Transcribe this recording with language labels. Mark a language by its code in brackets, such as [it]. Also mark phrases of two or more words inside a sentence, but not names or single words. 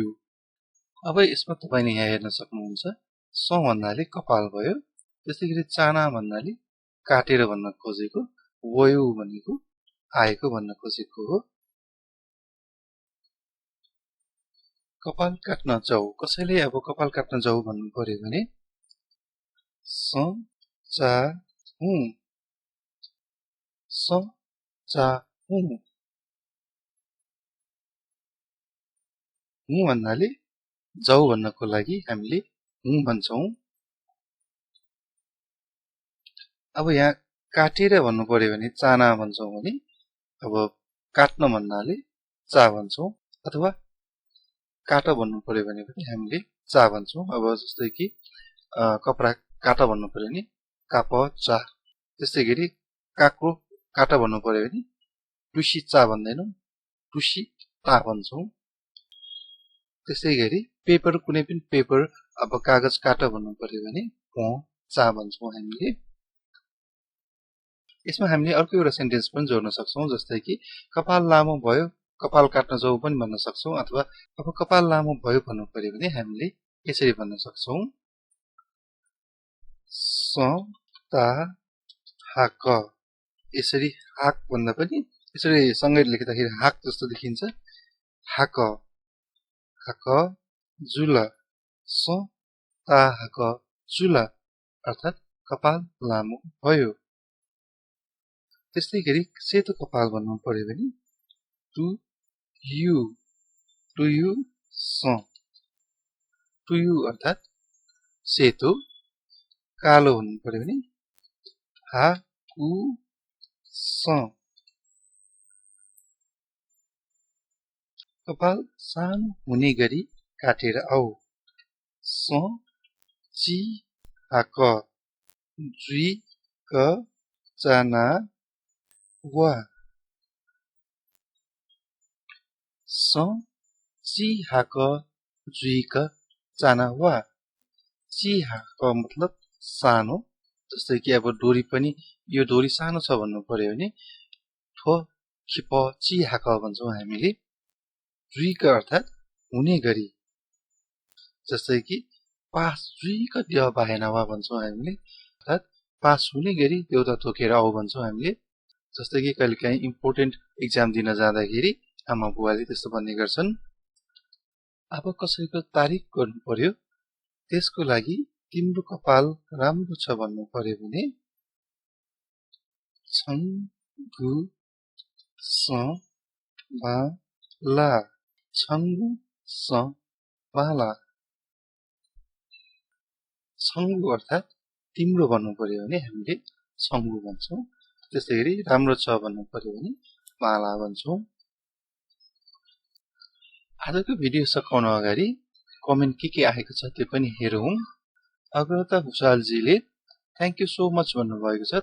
[ne] अब यसमा तपाईले यहाँ हेर्न सक्नुहुन्छ, स भन्नाले कपाल भयो, त्यसैगरी चाना भन्नाले काटेर भन्न खोजेको, वयु भनेको आएको भन्न खोजेको हो। कपाल काट्न जाऊ, कसैले अब कपाल काट्न जाऊ भन्नु पर्यो भने [new] स चा हु, स चा हु। [ne] हु भन्नाले जाऊ भन्नको लागि हामीले हु भन्छौं। अब यहाँ काटेर भन्नु पर्यो भने चाना भन्छौं भने अब काट्न भन्नाले चा भन्छौं, अथवा काट भन्नु पर्यो भने पनि हामीले चा भन्छौं। अब जस्तै कि कपडा काट भन्नु पर्यो भने [new] काप चा। [ne] त्यसैगरी काको काट भन्नु पर्यो भने [new] टुसी चा [ne] भन्दैनौं, [new] टुसी ता [ne] भन्छौं। त्यसैगरी पेपर, कुनै पनि पेपर, अब कागज काट भन्नु पर्यो भने [new] प चा [ne] भन्छौं हामीले। यसमा हामीले अर्को एउटा सेन्टेन्स पनि जोड्न सक्छौं, जस्तै कि कपाल लामो भयो, कपाल काट्न जाऊ पनि भन्न सक्छौं। अथवा अब कपाल लामो भयो भन्नु पर्यो भने हामीले यसरी भन्न सक्छौं, [new] स ता हाक। [ne] यसरी हाक भन्दा पनि यसरी सँगै लेख्दाखेरि हाक जस्तो देखिन्छ, हाक। [new] हाक जुल, स ता हाक जुल, [ne] अर्थात कपाल लामो भयो। त्यस्तै गरी सेतो कपाल भन्नु पर्यो भने [new] टु यु, टु यु स, टु यु [ne] अर्थात सेतो। कालो भन्नु पर्यो भने [new] हा उ स। [ne] कपाल सानो हुने गरी काटेर आऊ, [new] स चि हाक जुइ क चाना वा, स चि हाक जुइ क चाना वा। चि हाक [ne] मतलब सानो, जस्तै कि अब डोरी पनि यो डोरी सानो छ भन्नु पर्यो भने [new] ठो खिप चि हाक [ne] भन्छौं हामीले। जुइक अर्थात हुने गरी, जस्तै कि पास [new] जुइक दिय बाहेन वा [ne] भन्छौं हामीले, अर्थात पास हुने गरी देउता तोकेर आऊ भन्छौं हामीले। जस्तै कि कहिलेकाहीँ [en] important exam [ne] दिन जाँदाखेरि आमा बुवाले त्यस्तो भन्ने गर्छन्। अब कसैको तारिफ गर्नु पर्यो, त्यसको लागि तिम्रो कपाल राम्रो छ भन्नु पर्यो भने [new] छङ गु स बा ला, छङ्गु स बाला। [ne] छङ्गु अर्थात तिम्रो भन्नु पर्यो भने हामीले छङ्गु भन्छौं। त्यसैगरी राम्रो छ भन्नु पर्यो भने बाला भन्छौं। आजको भिडियो सकाउन अगाडि कमेन्ट के आएको छ त्यो पनि हेरौं। अग्रता भुषालजीले [en] thank you so much [ne] भन्नुभएको छ।